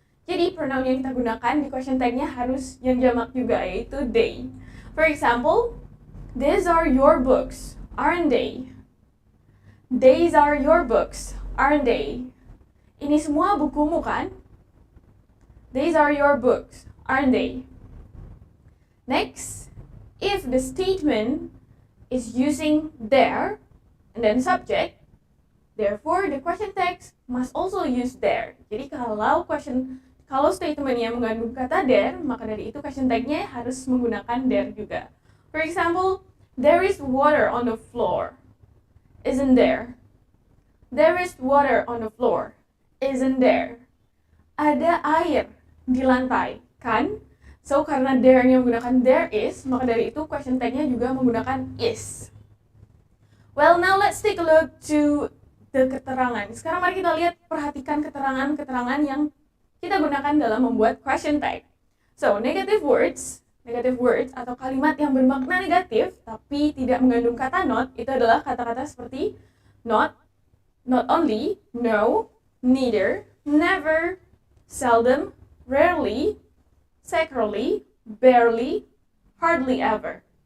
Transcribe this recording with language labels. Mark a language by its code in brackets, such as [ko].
[id] Jadi pronoun yang kita gunakan di question tag-nya harus yang jamak juga, yaitu they. [en] For example, these are your books, aren't they? These are your books, aren't they? [id] Ini semua bukumu, kan? [en] These are your books, aren't they? Next, if the statement is using their and then subject, therefore the question text must also use their. [id] Jadi kalau statementnya mengandung kata there, maka dari itu question tag-nya harus menggunakan there juga. [en] For example, there is water on the floor, isn't there? There is water on the floor. Isn't there? [id] Ada air di lantai, kan? So, karena there-nya menggunakan there is, maka dari itu question tag-nya juga menggunakan is. [en] Well, now let's take a look to the keterangan. [id] Sekarang mari kita lihat, perhatikan keterangan-keterangan yang kita gunakan dalam membuat question tag. So, negative words atau kalimat yang bermakna negatif tapi tidak mengandung kata not, itu adalah kata-kata seperti not, not only, no, neither, never, seldom, rarely, secretly, barely, hardly ever.